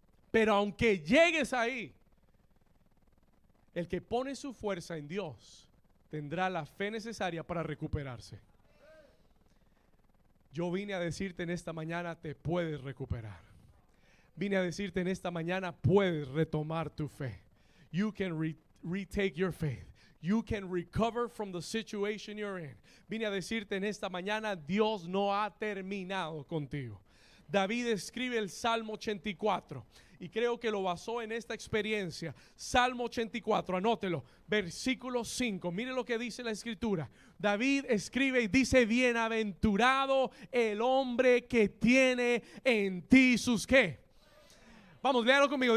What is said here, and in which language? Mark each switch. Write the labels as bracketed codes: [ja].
[es] Pero aunque llegues ahí, el que pone su fuerza en Dios tendrá la fe necesaria para recuperarse. Yo vine a decirte en esta mañana: te puedes recuperar. Vine a decirte en esta mañana: puedes retomar tu fe. [en] You can retake your faith. You can recover from the situation you're in. [es] Vine a decirte en esta mañana: Dios no ha terminado contigo. David escribe el Salmo 84 y creo que lo basó en esta experiencia. Salmo 84, anótelo, versículo 5. Mire lo que dice la escritura. David escribe y dice: bienaventurado el hombre que tiene en ti sus ¿qué? Vamos, léalo conmigo.